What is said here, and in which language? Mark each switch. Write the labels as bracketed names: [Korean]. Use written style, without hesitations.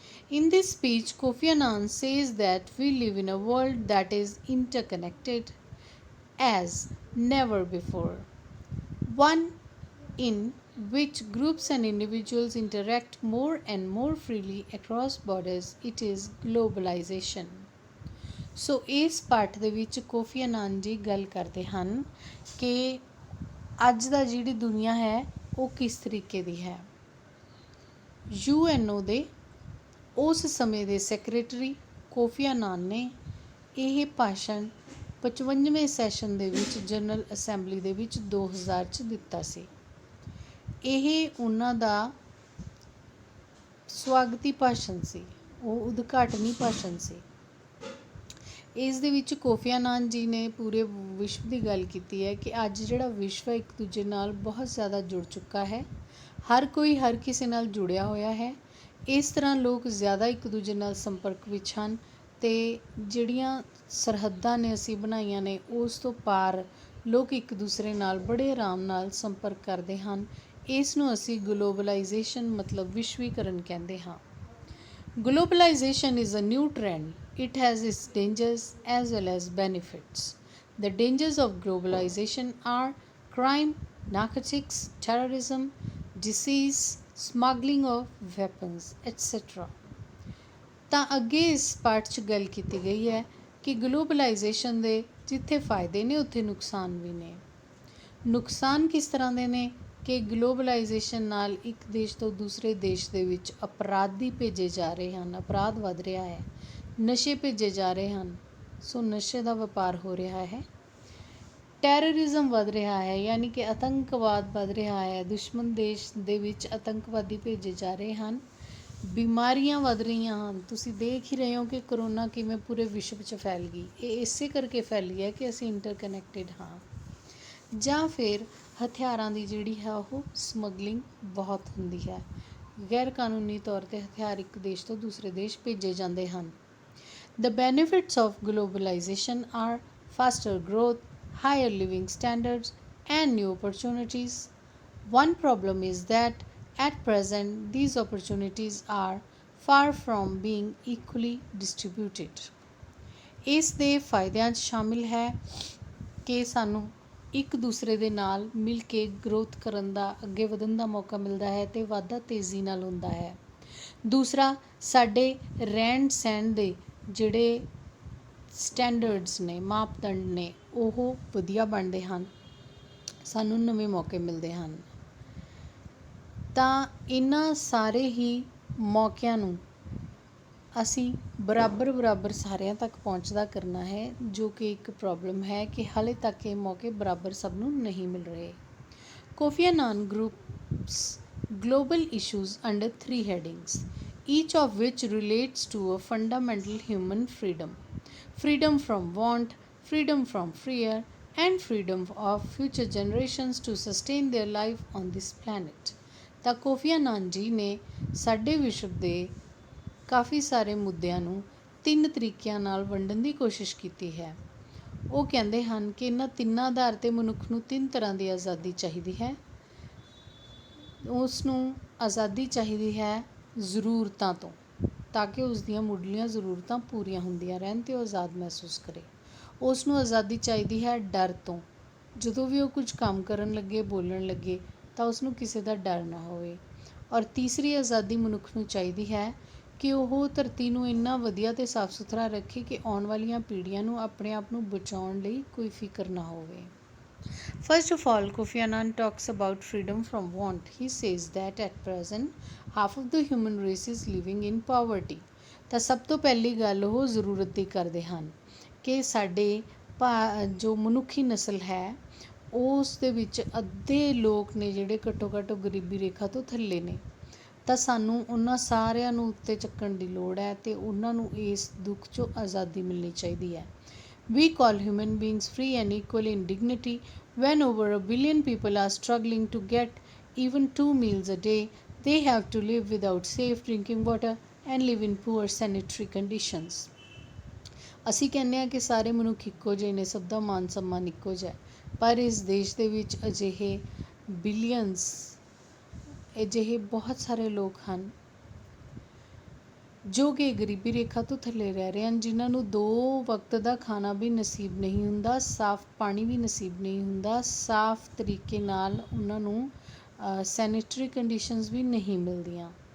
[English] In this speech, Kofi Annan says that we live in a world that is interconnected as never before, one in which groups and individuals interact more and more freely across borders. It is globalization. [Punjabi] ਸੋ ਇਸ ਪਾਠ ਦੇ ਵਿੱਚ coffee ਅਨਾਨ ਜੀ ਗੱਲ ਕਰਦੇ ਹਨ ਕਿ ਅੱਜ ਦਾ ਜਿਹੜੀ ਦੁਨੀਆ ਹੈ ਉਹ ਕਿਸ ਤਰੀਕੇ ਦੀ ਹੈ। UNO ਦੇ ਉਸ ਸਮੇਂ ਦੇ ਸੈਕਟਰੀ ਕੋਫੀ ਅਨਾਨ ਨੇ ਇਹ ਭਾਸ਼ਣ 55ਵੇਂ ਸੈਸ਼ਨ ਦੇ ਵਿੱਚ ਜਨਰਲ ਅਸੈਂਬਲੀ ਦੇ ਵਿੱਚ 2000 'ਚ ਦਿੱਤਾ ਸੀ। ਇਹ ਉਹਨਾਂ ਦਾ ਸਵਾਗਤੀ ਭਾਸ਼ਣ ਸੀ, ਉਹ ਉਦਘਾਟਨੀ ਭਾਸ਼ਣ ਸੀ। ਇਸ ਦੇ ਵਿੱਚ ਕੋਫੀ ਅਨਾਨ ਜੀ ਨੇ ਪੂਰੇ ਵਿਸ਼ਵ ਦੀ ਗੱਲ ਕੀਤੀ ਹੈ ਕਿ ਅੱਜ ਜਿਹੜਾ ਵਿਸ਼ਵ ਹੈ ਇੱਕ ਦੂਜੇ ਨਾਲ ਬਹੁਤ ਜ਼ਿਆਦਾ ਜੁੜ ਚੁੱਕਾ ਹੈ। ਹਰ ਕੋਈ ਹਰ ਕਿਸੇ ਨਾਲ ਜੁੜਿਆ ਹੋਇਆ ਹੈ। ਇਸ ਤਰ੍ਹਾਂ ਲੋਕ ਜ਼ਿਆਦਾ ਇੱਕ ਦੂਜੇ ਨਾਲ ਸੰਪਰਕ ਵਿੱਚ ਹਨ ਅਤੇ ਜਿਹੜੀਆਂ ਸਰਹੱਦਾਂ ਨੇ ਅਸੀਂ ਬਣਾਈਆਂ ਨੇ ਉਸ ਤੋਂ ਪਾਰ ਲੋਕ ਇੱਕ ਦੂਸਰੇ ਨਾਲ ਬੜੇ ਆਰਾਮ ਨਾਲ ਸੰਪਰਕ ਕਰਦੇ ਹਨ। ਇਸ ਨੂੰ ਅਸੀਂ ਗਲੋਬਲਾਈਜੇਸ਼ਨ ਮਤਲਬ ਵਿਸ਼ਵੀਕਰਨ ਕਹਿੰਦੇ ਹਾਂ। [English] Globalization is a new trend. It has its dangers as well as benefits. The dangers of globalization are crime, narcotics, terrorism, disease, smuggling of weapons, etc. [Punjabi] ਤਾਂ ਅੱਗੇ ਇਸ ਪਾਠ 'ਚ ਗੱਲ ਕੀਤੀ ਗਈ ਹੈ ਕਿ ਗਲੋਬਲਾਈਜੇਸ਼ਨ ਦੇ ਜਿੱਥੇ ਫਾਇਦੇ ਨੇ ਉੱਥੇ ਨੁਕਸਾਨ ਵੀ ਨੇ। ਨੁਕਸਾਨ ਕਿਸ ਤਰ੍ਹਾਂ ਦੇ ਨੇ ਕਿ ਗਲੋਬਲਾਈਜੇਸ਼ਨ ਨਾਲ ਇੱਕ ਦੇਸ਼ ਤੋਂ ਦੂਸਰੇ ਦੇਸ਼ ਦੇ ਵਿੱਚ ਅਪਰਾਧੀ ਭੇਜੇ ਜਾ ਰਹੇ ਹਨ, ਅਪਰਾਧ ਵੱਧ ਰਿਹਾ ਹੈ, ਨਸ਼ੇ ਭੇਜੇ ਜਾ ਰਹੇ ਹਨ, ਸੋ ਨਸ਼ੇ ਦਾ ਵਪਾਰ ਹੋ ਰਿਹਾ ਹੈ। ਟੈਰਰਿਜ਼ਮ ਵੱਧ ਰਿਹਾ ਹੈ, ਯਾਨੀ ਕਿ ਆਤੰਕਵਾਦ ਵੱਧ ਰਿਹਾ ਹੈ, ਦੁਸ਼ਮਣ ਦੇਸ਼ ਦੇ ਵਿੱਚ ਆਤੰਕਵਾਦੀ ਭੇਜੇ ਜਾ ਰਹੇ ਹਨ। ਬਿਮਾਰੀਆਂ ਵੱਧ ਰਹੀਆਂ ਹਨ। ਤੁਸੀਂ ਦੇਖ ਹੀ ਰਹੇ ਹੋ ਕਿ ਕਰੋਨਾ ਕਿਵੇਂ ਪੂਰੇ ਵਿਸ਼ਵ 'ਚ ਫੈਲ ਗਈ। ਇਹ ਇਸੇ ਕਰਕੇ ਫੈਲੀ ਹੈ ਕਿ ਅਸੀਂ ਇੰਟਰਕਨੈਕਟਿਡ ਹਾਂ। ਜਾਂ ਫਿਰ ਹਥਿਆਰਾਂ ਦੀ ਜਿਹੜੀ ਹੈ ਉਹ ਸਮਗਲਿੰਗ ਬਹੁਤ ਹੁੰਦੀ ਹੈ। ਗੈਰ ਕਾਨੂੰਨੀ ਤੌਰ 'ਤੇ ਹਥਿਆਰ ਇੱਕ ਦੇਸ਼ ਤੋਂ ਦੂਸਰੇ ਦੇਸ਼ ਭੇਜੇ ਜਾਂਦੇ ਹਨ। [English] The benefits of globalization are faster growth, higher living standards, and new opportunities. One problem is that at present these opportunities are far from being equally distributed. [Punjabi] ਇਸ ਦੇ ਫਾਇਦਿਆਂ 'ਚ ਸ਼ਾਮਿਲ ਹੈ ਕਿ ਸਾਨੂੰ ਇੱਕ ਦੂਸਰੇ ਦੇ ਨਾਲ ਮਿਲ ਕੇ ਗਰੋਥ ਕਰਨ ਦਾ, ਅੱਗੇ ਵਧਣ ਦਾ ਮੌਕਾ ਮਿਲਦਾ ਹੈ ਅਤੇ ਵਾਧਾ ਤੇਜ਼ੀ ਨਾਲ ਹੁੰਦਾ ਹੈ। ਦੂਸਰਾ, ਸਾਡੇ ਰਹਿਣ ਸਹਿਣ ਦੇ ਜਿਹੜੇ ਸਟੈਂਡਰਡਸ ਨੇ, ਮਾਪਦੰਡ ਨੇ, ਉਹ ਵਧੀਆ ਬਣਦੇ ਹਨ, ਸਾਨੂੰ ਨਵੇਂ ਮੌਕੇ ਮਿਲਦੇ ਹਨ। ਤਾਂ ਇਹਨਾਂ ਸਾਰੇ ਹੀ ਮੌਕਿਆਂ ਨੂੰ ਅਸੀਂ ਬਰਾਬਰ ਸਾਰਿਆਂ ਤੱਕ ਪਹੁੰਚਦਾ ਕਰਨਾ ਹੈ, ਜੋ ਕਿ ਇੱਕ ਪ੍ਰੋਬਲਮ ਹੈ ਕਿ ਹਾਲੇ ਤੱਕ ਇਹ ਮੌਕੇ ਬਰਾਬਰ ਸਭ ਨੂੰ ਨਹੀਂ ਮਿਲ ਰਹੇ। [English] Kofi Annan groups global issues under 3 headings, each of which relates to a fundamental human freedom: freedom from want, freedom from fear, and freedom of future generations to sustain their life on this planet. [Punjabi] ਤਾਂ coffee ਅਨਾਨ ਜੀ ਨੇ ਸਾਡੇ ਵਿਸ਼ਵ ਦੇ ਕਾਫੀ ਸਾਰੇ ਮੁੱਦਿਆਂ ਨੂੰ 3 ਤਰੀਕਿਆਂ ਨਾਲ ਵੰਡਣ ਦੀ ਕੋਸ਼ਿਸ਼ ਕੀਤੀ ਹੈ। ਉਹ ਕਹਿੰਦੇ ਹਨ ਕਿ ਇਹਨਾਂ ਤਿੰਨਾਂ ਆਧਾਰ 'ਤੇ ਮਨੁੱਖ ਨੂੰ 3 ਤਰ੍ਹਾਂ ਦੀ ਆਜ਼ਾਦੀ ਚਾਹੀਦੀ ਹੈ। ਉਸ ਨੂੰ ਆਜ਼ਾਦੀ ਚਾਹੀਦੀ ਹੈ ਜ਼ਰੂਰਤਾਂ ਤੋਂ, ਤਾਂ ਕਿ ਉਸ ਦੀਆਂ ਮੁੱਢਲੀਆਂ ਜ਼ਰੂਰਤਾਂ ਪੂਰੀਆਂ ਹੁੰਦੀਆਂ ਰਹਿਣ ਅਤੇ ਉਹ ਆਜ਼ਾਦ ਮਹਿਸੂਸ ਕਰੇ। ਉਸ ਨੂੰ ਆਜ਼ਾਦੀ ਚਾਹੀਦੀ ਹੈ ਡਰ ਤੋਂ, ਜਦੋਂ ਵੀ ਉਹ ਕੁਝ ਕੰਮ ਕਰਨ ਲੱਗੇ, ਬੋਲਣ ਲੱਗੇ ਤਾਂ ਉਸ ਨੂੰ ਕਿਸੇ ਦਾ ਡਰ ਨਾ ਹੋਵੇ। ਔਰ ਤੀਸਰੀ ਆਜ਼ਾਦੀ ਮਨੁੱਖ ਨੂੰ ਚਾਹੀਦੀ ਹੈ ਕਿ ਉਹ ਧਰਤੀ ਨੂੰ ਇੰਨਾ ਵਧੀਆ ਅਤੇ ਸਾਫ਼ ਸੁਥਰਾ ਰੱਖੇ ਕਿ ਆਉਣ ਵਾਲੀਆਂ ਪੀੜ੍ਹੀਆਂ ਨੂੰ ਆਪਣੇ ਆਪ ਨੂੰ ਬਚਾਉਣ ਲਈ ਕੋਈ ਫਿਕਰ ਨਾ ਹੋਵੇ। [English] First of all, Kofi Annan talks about freedom from want. He says that at present half of the human race is living in poverty. [Punjabi] ਤਾਂ ਸਭ ਤੋਂ ਪਹਿਲੀ ਗੱਲ ਉਹ ਜ਼ਰੂਰਤ ਦੀ ਕਰਦੇ ਹਨ ਕਿ ਸਾਡੇ ਜੋ ਮਨੁੱਖੀ ਨਸਲ ਹੈ ਉਸ ਦੇ ਵਿੱਚ ਅੱਧੇ ਲੋਕ ਨੇ ਜਿਹੜੇ ਘੱਟੋ ਘੱਟ ਗਰੀਬੀ ਰੇਖਾ ਤੋਂ ਥੱਲੇ ਨੇ। ਤਾਂ ਸਾਨੂੰ ਉਹਨਾਂ ਸਾਰਿਆਂ ਨੂੰ ਉੱਤੇ ਚੱਕਣ ਦੀ ਲੋੜ ਹੈ ਅਤੇ ਉਹਨਾਂ ਨੂੰ ਇਸ ਦੁੱਖ 'ਚੋਂ ਆਜ਼ਾਦੀ ਮਿਲਣੀ ਚਾਹੀਦੀ ਹੈ। [English] We call human beings free and equal in dignity. When over a billion people are struggling to get even 2 meals a day, they have to live without safe drinking water and live in poor sanitary conditions. [Punjabi] ਅਸੀਂ ਕਹਿੰਦੇ ਹਾਂ ਕਿ ਸਾਰੇ ਮਨੁੱਖ ਇੱਕੋ ਜਿਹੇ ਨੇ, ਸਭ ਦਾ ਮਾਨ ਸਨਮਾਨ ਇੱਕੋ ਜਿਹਾ, ਪਰ ਇਸ ਦੇਸ਼ ਦੇ ਵਿੱਚ ਅਜਿਹੇ ਬਿਲੀਅਨਸ, ਅਜਿਹੇ ਬਹੁਤ ਸਾਰੇ ਲੋਕ ਹਨ ਜੋ ਕਿ ਗਰੀਬੀ ਰੇਖਾ ਤੋਂ ਥੱਲੇ ਰਹਿ ਰਹੇ ਹਨ, ਜਿਨ੍ਹਾਂ ਨੂੰ 2 ਵਕਤ ਦਾ ਖਾਣਾ ਵੀ ਨਸੀਬ ਨਹੀਂ ਹੁੰਦਾ, ਸਾਫ਼ ਪਾਣੀ ਵੀ ਨਸੀਬ ਨਹੀਂ ਹੁੰਦਾ, ਸਾਫ਼ ਤਰੀਕੇ ਨਾਲ ਉਹਨਾਂ ਨੂੰ ਸੈਨੇਟਰੀ ਕੰਡੀਸ਼ਨਸ ਵੀ ਨਹੀਂ ਮਿਲਦੀਆਂ।